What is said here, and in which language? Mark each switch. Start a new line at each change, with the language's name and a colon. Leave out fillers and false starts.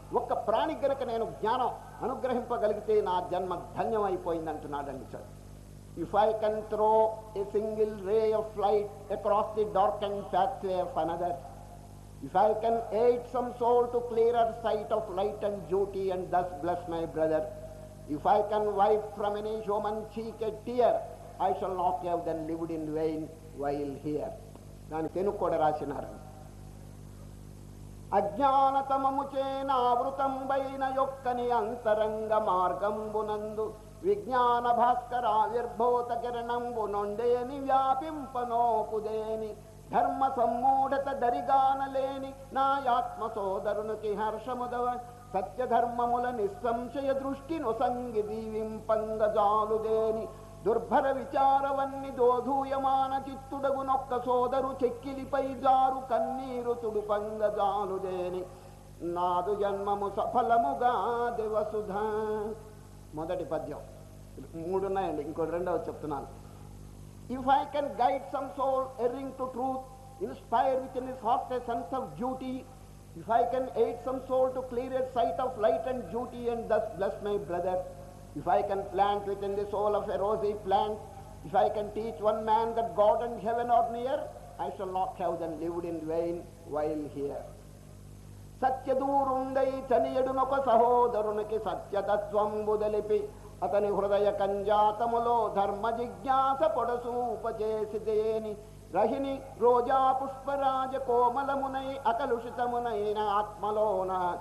Telugu: ఒక్క ప్రాణి గనక నేను జ్ఞానం అనుగ్రహింపగలిగితే నా జన్మ ధన్యం అయిపోయింది అంటున్నాడండి.
English: Sir, if I can throw a single ray of light across the dark and pathway of another, if I can aid some soul to clearer sight of light and duty and thus bless my brother, if I can wipe from any human cheek a tear, I shall not have then lived in vain while here.
Telugu: దాని తెలుగు కూడా రాసినారు. అజ్ఞానతమముచే నావృతంబైన యొక్కని అంతరంగ మార్గంబునందు విజ్ఞాన భాస్కరావిర్భూత కిరణంబు నొండేని వ్యాపింపనోపుదేని ధర్మ సమ్మూఢత దరిగానలేని నాయాత్మ సోదరునికి హర్షముదవ సత్యధర్మముల నిస్సంశయ దృష్టి నొసంగి దీవింపంగజాలుదేని దుర్భర విచారవన్ని దోధూయమాన చిత్తుడగునొక్క సోదరు చెక్కిలిపై జారు కన్నీరు తుడుపంగజాలుదేని నాదు జన్మము సఫలముగా దేవసుధ. మొదటి పద్యం 3 ఉన్నాయండి, ఇంకోటి రెండవది చెప్తున్నాను.
English: If I can guide some soul erring to truth, inspire within his heart a sense of duty, if I can aid some soul to clear a sight of light and duty and thus bless my brother, if I can plant within the soul of a rosy plant, if I can teach one man that God and heaven are near, I shall not have then lived in vain while here.
Telugu: సత్యదూరుండై చనియడునొక సహోదరునికి సత్యతత్వంబు దలిపి అతని హృదయ కంజాతములో ధర్మ జిజ్ఞాస పొడసూపచేసిదేని రహిని రోజా పుష్పరాజ కోమలమునై అకలుషితమునైన ఆత్మలోన